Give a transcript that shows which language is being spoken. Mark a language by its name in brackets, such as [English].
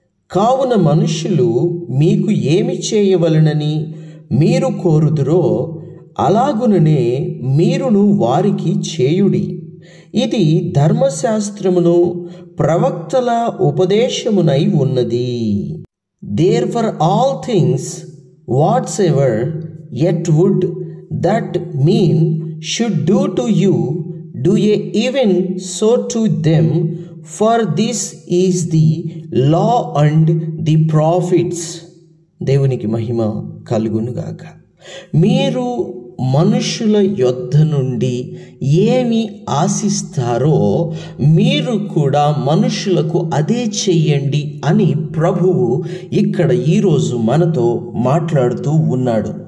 [Telugu] కావున మనుష్యులు మీకు ఏమి చేయవలెనని మీరు కోరుదురో అలాగుననే మీరును వారికి చేయుడి. ఇది ధర్మశాస్త్రమును ప్రవక్తల ఉపదేశమునై ఉన్నది. [English] Therefore all things whatsoever yet would that men should do to you, do ye even so to them, for this is the law and the prophets. [Telugu] దేవునికి మహిమ కలుగునుగాక. మీరు మనుషుల యొద్ద నుండి ఏమి ఆశిస్తారో మీరు కూడా మనుషులకు అదే చెయ్యండి అని ప్రభువు ఇక్కడ ఈరోజు మనతో మాట్లాడుతూ ఉన్నాడు.